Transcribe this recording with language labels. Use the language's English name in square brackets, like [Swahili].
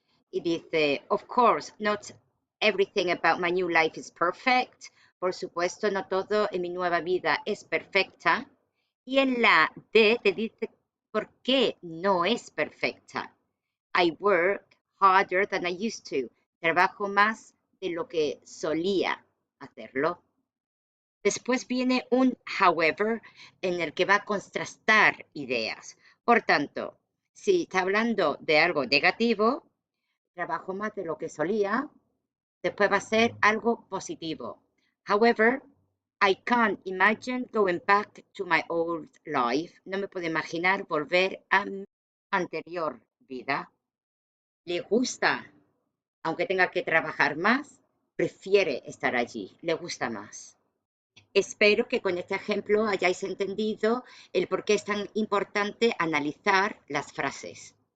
[Spanish] Y dice, [English] of course, not everything about my new life is perfect. [Spanish] Por supuesto, no todo en mi nueva vida es perfecta. Y en la D te dice por qué no es perfecta. [English] I work harder than I used to. [Spanish] Trabajo más de lo que solía hacerlo. Después viene un however en el que va a contrastar ideas. Por tanto, si está hablando de algo negativo, trabajo más de lo que solía, después va a ser algo positivo. [English] However, I can't imagine going back to my old life. [Spanish] No me puedo imaginar volver a mi anterior vida. Le gusta, aunque tenga que trabajar más, prefiere estar allí, le gusta más. Espero que con este ejemplo hayáis entendido el por qué es tan importante analizar las frases.